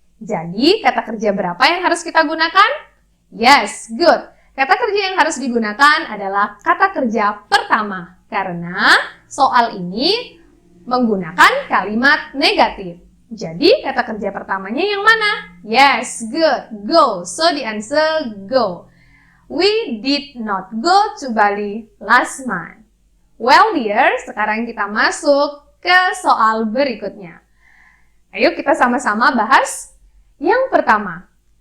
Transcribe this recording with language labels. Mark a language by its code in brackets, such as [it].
[id] Jadi kata kerja berapa yang harus kita gunakan? [en] Yes, good. [id] Kata kerja yang harus digunakan adalah kata kerja pertama. Karena soal ini menggunakan kalimat negatif. Jadi kata kerja pertamanya yang mana? [en] Yes, good. Go. So the answer go. We did not go to Bali last month. Well dear, [id] sekarang kita masuk ke soal berikutnya. Ayo kita sama-sama bahas yang pertama.